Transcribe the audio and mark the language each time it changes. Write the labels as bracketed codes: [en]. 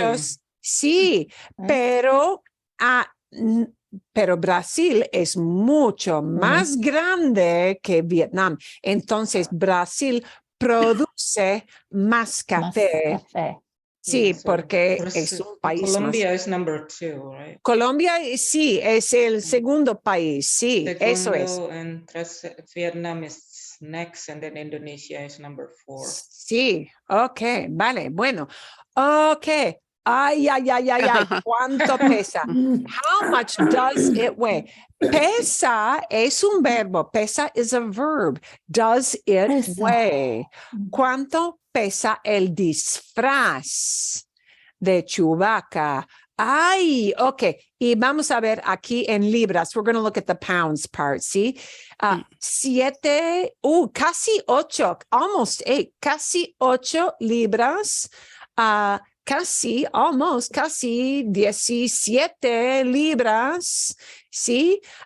[es] muchos, sí, pero, pero Brasil es mucho más grande que Vietnam. Entonces, Brasil produce más café. Sí, porque es un país Colombia más. [en] is number 2, right? [es] Colombia, sí, es el segundo país, sí, eso es. [en] Segundo, and Vietnam is next, and then Indonesia is number 4. [es] Sí, ok, vale, bueno. Ok, ay, ¿cuánto pesa? [en] How much does it weigh? [es] Pesa es un verbo, [en] pesa is a verb. Does it weigh? [es] ¿Cuánto pesa el disfraz de Chewbacca? Ay, ok. Y vamos a ver aquí en libras. [en] We're going to look at the pounds part, ¿sí? [es] 7, casi 8, [en] almost 8, [es] casi 8 libras, casi 17 libras, ¿sí?